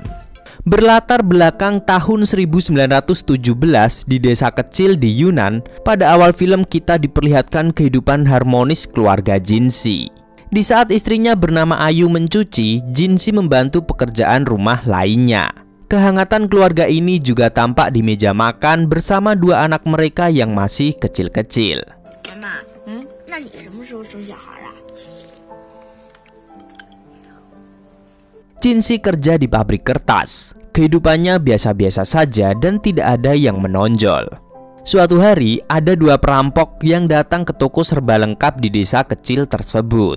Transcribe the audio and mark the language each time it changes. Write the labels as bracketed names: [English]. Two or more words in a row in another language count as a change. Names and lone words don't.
[Indonesian] Berlatar belakang tahun 1917 di desa kecil di Yunan, pada awal film kita diperlihatkan kehidupan harmonis keluarga Jinxi. Di saat istrinya bernama Ayu mencuci, Jinxi membantu pekerjaan rumah lainnya. Kehangatan keluarga ini juga tampak di meja makan bersama dua anak mereka yang masih kecil-kecil. [Chinese] Mama, 那你什么时候生小孩啊？ [Indonesian] Jinxi kerja di pabrik kertas. Kehidupannya biasa-biasa saja dan tidak ada yang menonjol. Suatu hari, ada dua perampok yang datang ke toko serba lengkap di desa kecil tersebut.